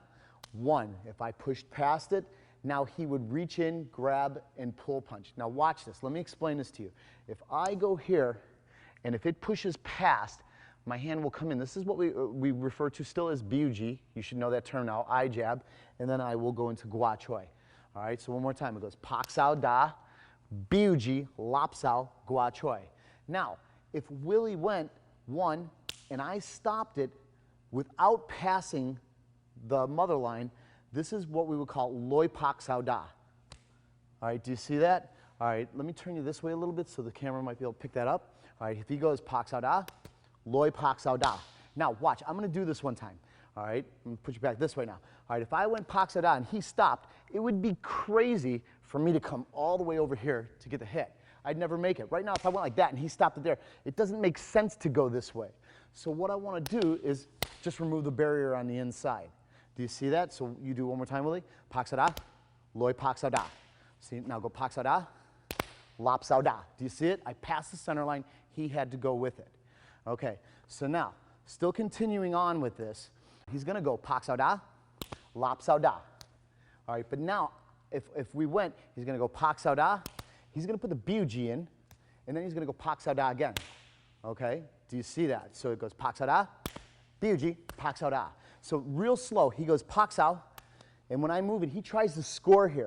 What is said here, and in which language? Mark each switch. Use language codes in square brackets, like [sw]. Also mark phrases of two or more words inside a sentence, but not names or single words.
[en] 1, if I pushed past it, now he would reach in, grab, and pull punch. Now watch this. Let me explain this to you. If I go here, and if it pushes past, my hand will come in. This is what we refer to still as BUG. You should know that term now, I jab, and then I will go into [yue] gua choi. [en] All right, so one more time. [yue] It goes pak sao da, BUG, lap sao, gua choi. [en] Now, if Willie went 1, and I stopped it without passing the mother line, this is what we would call [yue] loi pak sao da. [en] All right, do you see that? All right, let me turn you this way a little bit so the camera might be able to pick that up. All right, if he goes [yue] pak sao da, loi pak sao da. [en] Now, watch, I'm going to do this one time. All right, I'm going to put you back this way now. All right, if I went [yue] pak sao da [en] and he stopped, it would be crazy for me to come all the way over here to get the hit. I'd never make it. Right now, if I went like that and he stopped it there, it doesn't make sense to go this way. So what I want to do is just remove the barrier on the inside. Do you see that? So you do one more time, Willie. [yue] Pak sao da, loi pak sao da. [en] See, now go [yue] pak sao da, lap sao da. [en] Do you see it? I passed the center line. He had to go with it. Okay, so now, still continuing on with this, he's going to go [yue] pak sao da, lap sao da. [en] All right, but now, if we went, he's going to go [yue] pak sao da, [en] he's going to put the BUG in, and then he's going to go [yue] pak sao da [en] again. Okay, do you see that? So it goes [yue] pak sao da, [en] BUG, [yue] pak sao da. [en] So real slow, he goes [yue] pak sao, [en] and when I move it, he tries to score here.